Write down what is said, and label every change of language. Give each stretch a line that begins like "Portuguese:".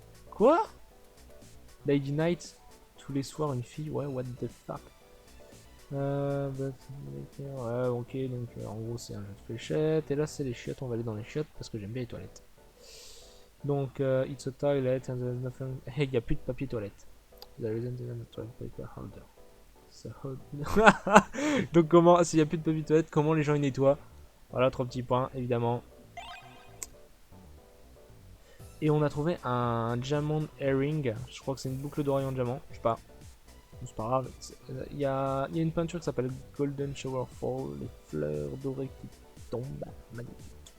French: Quoi? Lady night tous les soirs une fille, ouais,
English: what the fuck.
French: Ouais, ok, donc en gros c'est un jeu de fléchettes, et là c'est les chiottes, on va aller dans les chiottes parce que j'aime bien les toilettes.
English: Donc, it's a toilet and there's nothing...
French: Hey, y a plus de papier toilette.
English: There isn't even a toilet paper holder. So...
French: Donc comment, s'il y a plus de papier toilette, comment les gens y nettoient? Voilà, 3 petits points, évidemment. Et on a trouvé un diamond herring. Je crois que c'est une boucle d'oreille en diamant. Je sais pas. C'est pas grave. Il y a une peinture qui s'appelle Golden Shower Fall. Les fleurs dorées qui tombent. Magnifique.